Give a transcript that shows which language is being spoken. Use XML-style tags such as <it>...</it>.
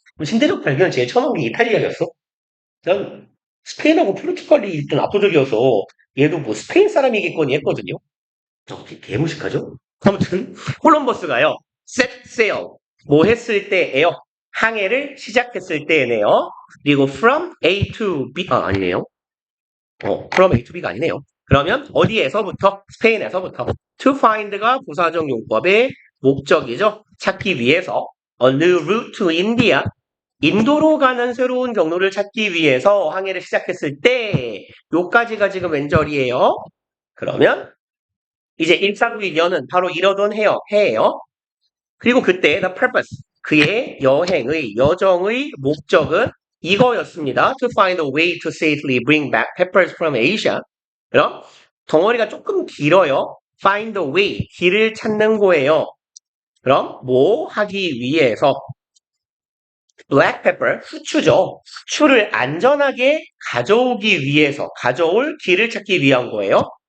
<ko>신대륙 발견 제일 처음 한 게 이탈리아였어. 난 스페인하고 포르투갈이 일단 압도적이어서 얘도 뭐 스페인 사람이겠거니 했거든요. 개무식하죠? 아무튼 콜럼버스가요.</ko> <en>set sail</en> <ko>뭐 했을 때예요. 항해를 시작했을 때네요. 그리고</ko> <en>from A to B</en> <ko>아니네요. from A to B가 아니네요. 그러면 어디에서부터? 스페인에서부터. to find가 부사적 용법의 목적이죠. 찾기 위해서</ko> <en>a new route to India</en> <ko>인도로 가는 새로운 경로를 찾기 위해서 항해를 시작했을 때 요까지가 지금 왼절이에요. 그러면 이제 149일년은 바로 이러던 해예요. 그리고 그때</ko> <en>the purpose</en> <ko>그의 여행의 여정의 목적은 이거였습니다.</ko> <en>To find a way to safely bring back peppers from Asia.</en> <ko>그럼 덩어리가 조금 길어요.</ko> <en>Find a way</en> <ko>길을 찾는 거예요. 그럼 뭐 하기 위해서</ko> <en>black pepper</en> <ko>후추죠. 후추를 안전하게 가져오기 위해서 가져올 길을 찾기 위한 거예요.</ko>